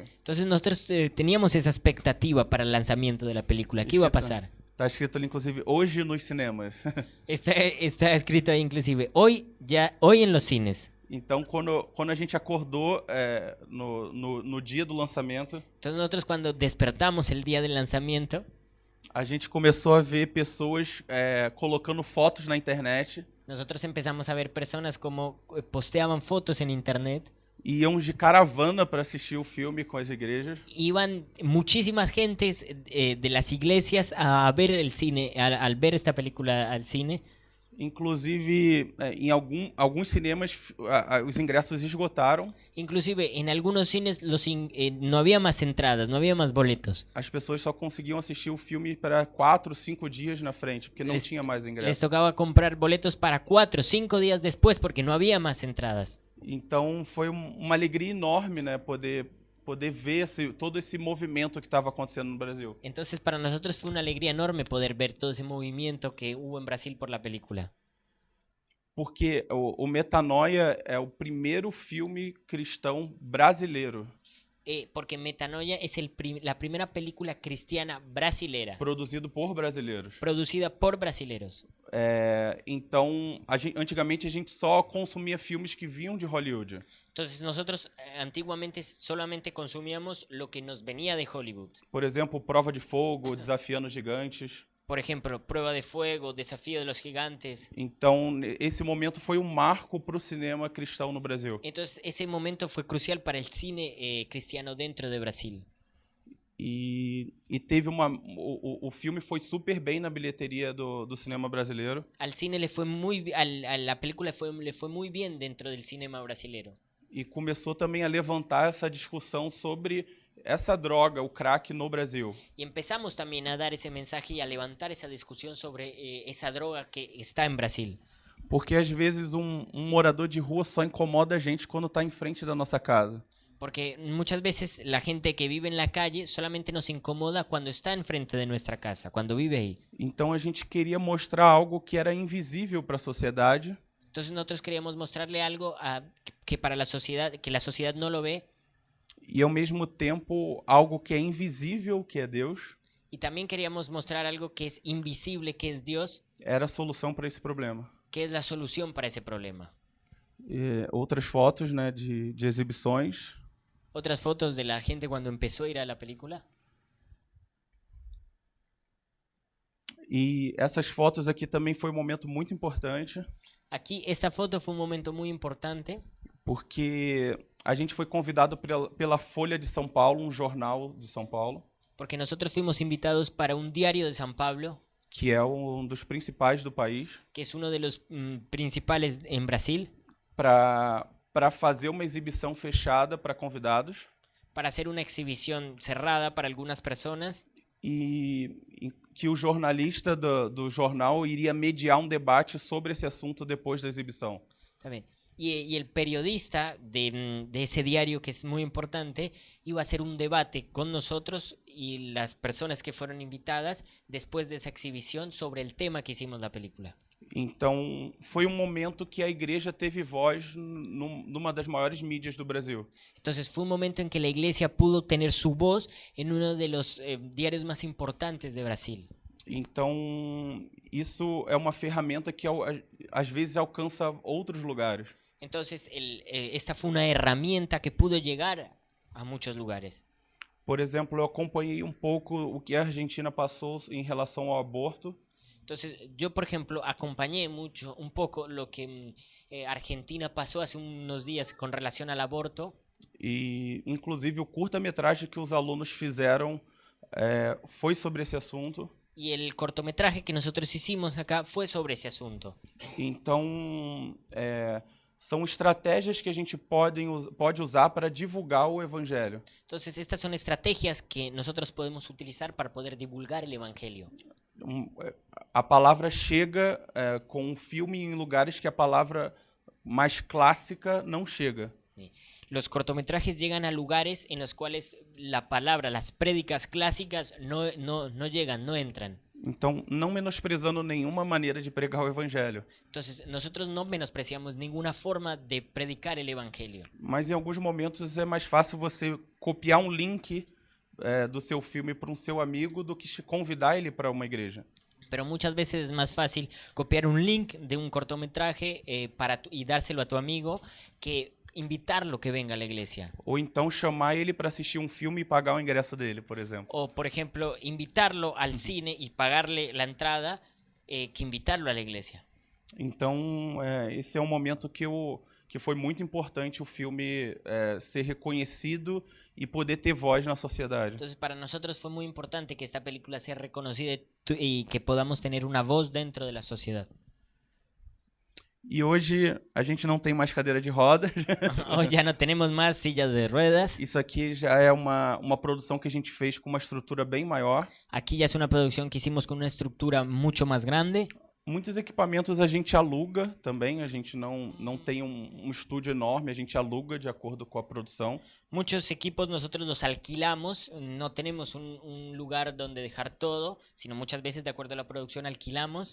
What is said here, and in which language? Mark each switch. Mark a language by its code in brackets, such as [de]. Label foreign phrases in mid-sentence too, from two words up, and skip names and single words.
[es] Entonces nosotros teníamos esa expectativa para el lanzamiento de la película. ¿Qué iba a pasar? [pt] Tá escrito ali, inclusive, hoje nos cinemas. [es] Está escrito ahí inclusive, hoy en los cines. [pt] Então, quando a gente acordou no dia do lançamento, [es] Entonces nosotros cuando despertamos el día del lanzamiento, [pt] a gente começou a ver pessoas colocando fotos na internet, [es] nosotros empezamos a ver personas como posteaban fotos en internet. [pt] iam de caravana para assistir o filme com as igrejas. [es] Iban muchísimas gentes de las iglesias a ver el cine, al ver esta película al cine. [pt] Inclusive, em alguns cinemas, os ingressos esgotaram. [es] Inclusive, en algunos cines no había más entradas, no había más boletos. [pt] As pessoas só conseguiam assistir o filme para 4, 5 dias na frente, porque não tinha mais [es] Les [pt] ingresso. [es] tocaba comprar boletos para 4 o 5 días después porque no había más entradas. [pt] Então, foi uma alegria enorme, né, poder ver todo esse movimento que estava acontecendo no Brasil. [es] Entonces, para nosotros fue una alegría enorme poder ver todo ese movimiento que hubo en Brasil por la película. [pt] Porque o Metanoia é o primeiro filme cristão brasileiro [es] Porque Metanoia es la primera película cristiana brasilera, [pt] produzido por brasileiros. [es] producida por brasileros. [pt] Então, antigamente a gente só consumia filmes que vinham de Hollywood. [es] Entonces nosotros antiguamente solamente consumíamos lo que nos venía de Hollywood. [pt] Por exemplo, Prova de Fogo, Desafiando os Gigantes. [es] Por ejemplo, Prueba de Fuego, Desafío de los Gigantes. [pt] Então, esse momento foi um marco para o cinema cristão no Brasil. [es] Entonces ese momento fue crucial para el cine cristiano dentro de Brasil. [pt] E teve o filme foi super bem na bilheteria do cinema brasileiro. [es] Al cine a la película le fue muy bien dentro del cinema brasilero. [pt] E começou também a levantar essa discussão sobre essa droga, o crack, no Brasil. [es] Y empezamos también a dar ese mensaje y a levantar esa discusión sobre esa droga que está en Brasil. [pt] Porque às vezes um morador de rua só incomoda a gente quando está em frente da nossa casa. [es] Porque muchas veces la gente que vive en la calle solamente nos incomoda cuando está enfrente de nuestra casa, cuando vive ahí. [pt] Então a gente queria mostrar algo que era invisível para a sociedade. [es] Entonces nosotros queríamos mostrarle algo que para la sociedad no lo ve. [pt] E ao mesmo tempo algo que é invisível, que é Deus, [es] Y también queríamos mostrar algo que es invisible, que es Dios, [pt] era a solução para esse problema. [es] que es la solución para ese problema. [pt] Outras fotos, né, de exibições. [es] Otras fotos de la gente cuando empezó a ir a la película. [pt] E essas fotos aqui também foi um momento muito importante, [es] Aquí esta foto fue un momento muy importante [pt] porque a gente foi convidado pela Folha de São Paulo, um jornal de São Paulo, [es] porque nosotros fuimos invitados para un diario de San Pablo, [pt] que é um dos principais do país, [es] que es uno de los principales en Brasil, [pt] para fazer uma exibição fechada para convidados [es] para hacer una exhibición cerrada para algunas personas [pt] e que o jornalista do jornal iria mediar um debate sobre esse assunto depois da exibição. [es] Está bien. Y el periodista de ese diario, que es muy importante, iba a hacer un debate con nosotros y las personas que fueron invitadas después de esa exhibición sobre el tema que hicimos la película. [pt] Então, foi um momento que a igreja teve voz numa das maiores mídias do Brasil. [es] Entonces fue un momento en que la iglesia pudo tener su voz en uno de los diarios más importantes de Brasil. [pt] Então, isso é uma ferramenta que às vezes alcança outros lugares. [es] Entonces esta fue una herramienta que pudo llegar a muchos lugares. [pt] Por exemplo, eu acompanhei um pouco o que a Argentina passou em relação ao aborto. [es] Entonces, yo, por ejemplo, acompañé mucho, un poco lo que Argentina pasó hace unos días con relación al aborto. [pt] E, inclusive, o curta-metragem que os alunos fizeram foi sobre esse assunto. [es] Y el cortometraje que nosotros hicimos acá fue sobre ese asunto. [pt] Então, são estratégias que a gente pode usar para divulgar o evangelho. [es] Entonces, estas son estrategias que nosotros podemos utilizar para poder divulgar el evangelio. [pt] A palavra chega com um filme em lugares que a palavra mais clássica não chega. [es] Los cortometrajes llegan a lugares en los cuales la palabra, las prédicas clásicas no llegan, no entran. [pt] Então, não menosprezando nenhuma maneira de pregar o evangelho. [es] Entonces, nosotros no menospreciamos ninguna forma de predicar el evangelio. [pt] Mas em alguns momentos é mais fácil você copiar um link do seu filme para um seu amigo do que convidar ele para uma igreja. [es] Pero muchas veces es más fácil copiar un link de un cortometraje y dárselo a tu amigo que invitarlo que venga a la iglesia. [pt] Ou então chamar ele para assistir um filme e pagar o ingresso dele, por exemplo. [es] O, por ejemplo, invitarlo al cine y pagarle la entrada que invitarlo a la iglesia. [pt] Então, esse é um momento que foi muito importante o filme ser reconhecido e poder ter voz na sociedade. [es] Entonces, para nosotros fue muy importante que esta película sea reconocida y que podamos tener una voz dentro de la sociedad. [pt] E hoje a gente não tem mais cadeira de rodas. [es] Hoy ya no tenemos más sillas de ruedas. [pt] Isso aqui já é uma produção que a gente fez com uma estrutura bem maior. [es] Aquí ya es una producción que hicimos con una estructura mucho más grande. [pt] Muitos equipamentos a gente aluga também, a gente não tem um estúdio enorme, a gente aluga de acordo com a produção. [es] Muchos equipos nosotros los alquilamos, no tenemos un lugar donde dejar todo, sino muchas veces de acuerdo a la producción alquilamos.